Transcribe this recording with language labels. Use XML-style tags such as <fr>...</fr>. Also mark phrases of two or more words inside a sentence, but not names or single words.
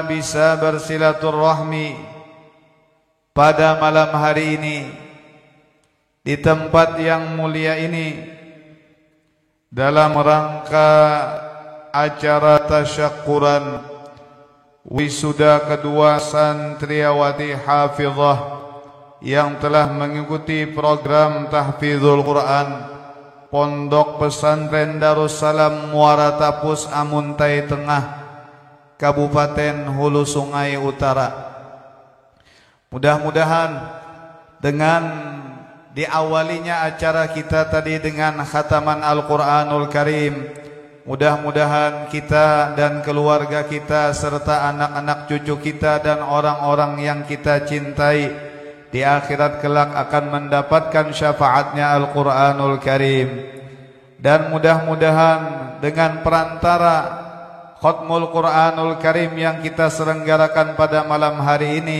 <id>bisa bersilaturahmi pada malam hari ini di tempat yang mulia ini dalam rangka acara tasyakuran wisuda kedua santriawati hafizah yang telah mengikuti program tahfizul Quran Pondok Pesantren Darussalam Muara Tapus Amuntai Tengah, Kabupaten Hulu Sungai Utara. Mudah-mudahan dengan diawalinya acara kita tadi dengan khataman Al-Quranul Karim, mudah-mudahan kita dan keluarga kita serta anak-anak cucu kita dan orang-orang yang kita cintai di akhirat kelak akan mendapatkan syafaatnya Al-Quranul Karim. Dan mudah-mudahan dengan perantara</id> <ar>ختم القرآن الكريم</ar> <id>yang kita selenggarakan pada malam hari ini,</id>